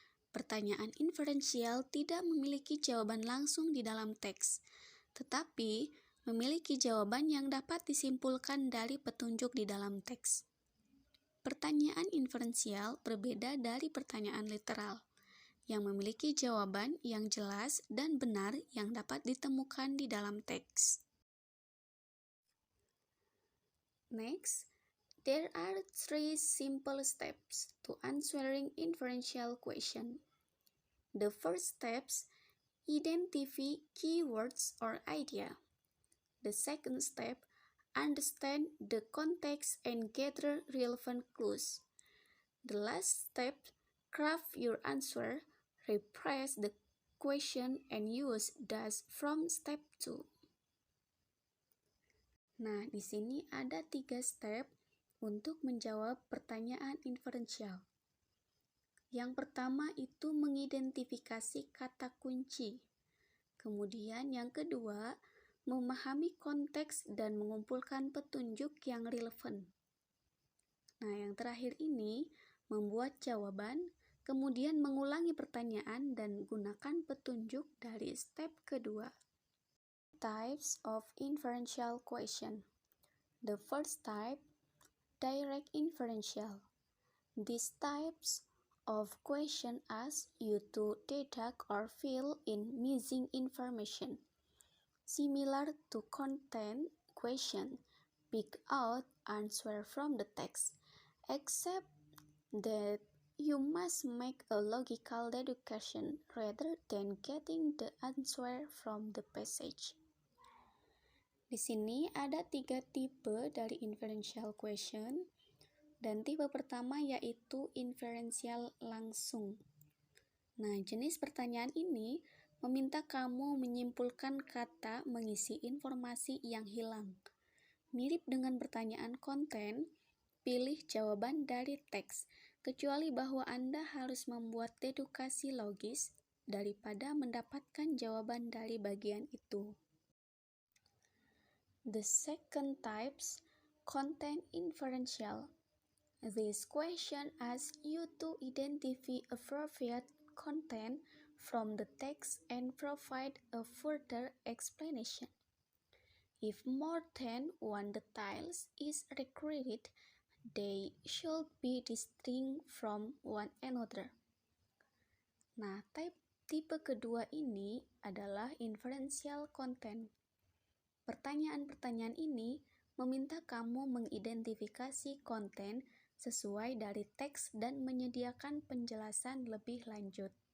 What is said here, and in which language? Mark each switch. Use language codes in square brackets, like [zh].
[id] Pertanyaan inferensial tidak memiliki jawaban langsung di dalam teks, tetapi memiliki jawaban yang dapat disimpulkan dari petunjuk di dalam teks. Pertanyaan inferensial berbeda dari pertanyaan literal, yang memiliki jawaban yang jelas dan benar yang dapat ditemukan di dalam teks. [en] Next, there are 3 simple steps to answering inferential question. The first steps, identify keywords or idea. The second step, understand the context and gather relevant clues. The last step, craft your answer, rephrase the question and use does from step 2. [id] Nah, di sini ada 3 step untuk menjawab pertanyaan inferential. Yang pertama itu mengidentifikasi kata kunci. Kemudian yang kedua, memahami konteks dan mengumpulkan petunjuk yang relevan. Nah, yang terakhir ini, membuat jawaban, kemudian mengulangi pertanyaan dan gunakan petunjuk dari step kedua. [en] Types of inferential question. The first type, direct inferential. These types of question ask you to deduct or fill in missing information. Similar to content question, pick out answer from the text, except that you must make a logical deduction rather than getting the answer from the passage. [id] Di sini ada 3 tipe dari inferential question, dan tipe pertama yaitu inferential langsung. Nah, jenis pertanyaan ini meminta kamu menyimpulkan kata mengisi informasi yang hilang. Mirip dengan pertanyaan konten, pilih jawaban dari teks, kecuali bahwa Anda harus membuat dedukasi logis daripada mendapatkan jawaban dari bagian itu. [en] The second types, content inferential. This question asks you to identify appropriate content from the text and provide a further explanation. If more than one details is required, they should be distinct from one another. [id] Nah, tipe kedua ini adalah inferential content. Pertanyaan-pertanyaan ini meminta kamu mengidentifikasi konten sesuai dari teks dan menyediakan penjelasan lebih lanjut.